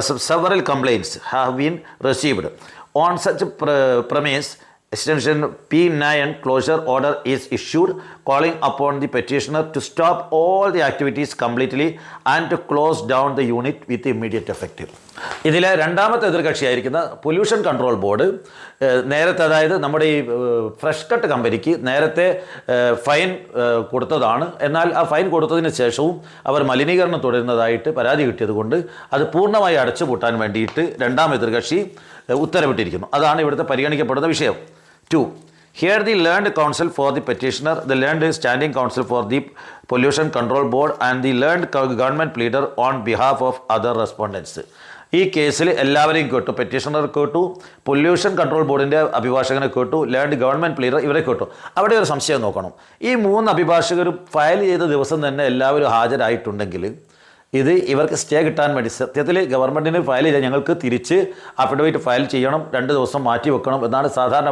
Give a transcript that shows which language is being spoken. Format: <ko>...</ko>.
<en>several complaints have been received. On such premise, extension P9 closure order is issued, calling upon the petitioner to stop all the activities completely and to close down the unit with immediate effect.</en> <ml>ഇതിലെ രണ്ടാമത്തെ എതിർകക്ഷിയായിരിക്കുന്ന pollution control board നേരത്തെ, അതായത് നമ്മുടെ ഈ fresh cut കമ്പനിക്ക് നേരത്തെ fine കൊടുത്തതാണ്. എന്നാൽ ആ ഫൈൻ കൊടുത്തതിന് ശേഷവും അവർ മലിനീകരണം തുടരുന്നതായിട്ട് പരാതി കിട്ടിയതുകൊണ്ട് അത് പൂർണ്ണമായി അടച്ചുപൂട്ടാൻ വേണ്ടിയിട്ട് രണ്ടാം എതിർകക്ഷി ഉത്തരവിട്ടിരിക്കുന്നു. അതാണ് ഇവിടുത്തെ പരിഗണിക്കപ്പെടുന്ന വിഷയം.</ml> <en>2. Here the learned counsel for the petitioner, the learned standing counsel for the pollution control board and the learned government pleader on behalf of other respondents.</en> <ml>ഈ കേസിൽ എല്ലാവരെയും കേട്ടു. പെറ്റീഷണർ കേട്ടു, പൊല്യൂഷൻ കൺട്രോൾ ബോർഡിൻ്റെ അഭിഭാഷകനെ കേട്ടു, ലേൺഡ് ഗവൺമെൻറ് പ്ലീഡർ ഇവരെ കേട്ടു. അവിടെ ഒരു സംശയം നോക്കണം. ഈ 3 അഭിഭാഷകരും ഫയൽ ചെയ്ത ദിവസം തന്നെ എല്ലാവരും ഹാജരായിട്ടുണ്ടെങ്കിൽ ഇത് ഇവർക്ക് സ്റ്റേ കിട്ടാൻ വേണ്ടി, സത്യത്തിൽ ഗവൺമെൻറ്റിന് ഫയൽ ചെയ്താൽ ഞങ്ങൾക്ക് തിരിച്ച് അഫിഡവിറ്റ് ഫയൽ ചെയ്യണം, 2 ദിവസം മാറ്റി വെക്കണം എന്നാണ് സാധാരണ.</ml>